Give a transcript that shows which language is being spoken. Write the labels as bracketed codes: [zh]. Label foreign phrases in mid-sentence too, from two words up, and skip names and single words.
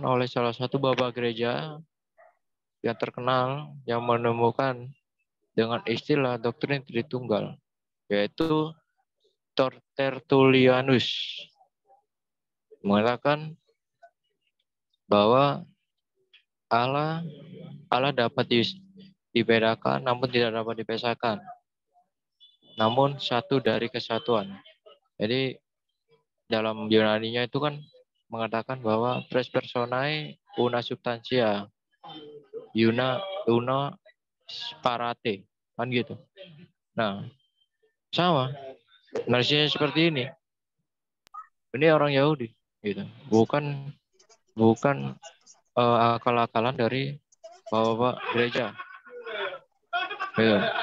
[id] oleh salah satu bapak gereja yang terkenal yang menemukan dengan istilah doktrin Tritunggal, yaitu Tertullianus, mengatakan bahwa Allah dapat dibedakan namun tidak dapat dipisahkan, namun satu dari kesatuan. Jadi dalam Yunaninya itu kan mengatakan bahwa [la] tres personae una substantia una parate, [id] kan gitu. Nah, sama narasinya seperti ini. Ini orang Yahudi gitu, bukan akal-akalan dari bapak-bapak gereja gitu.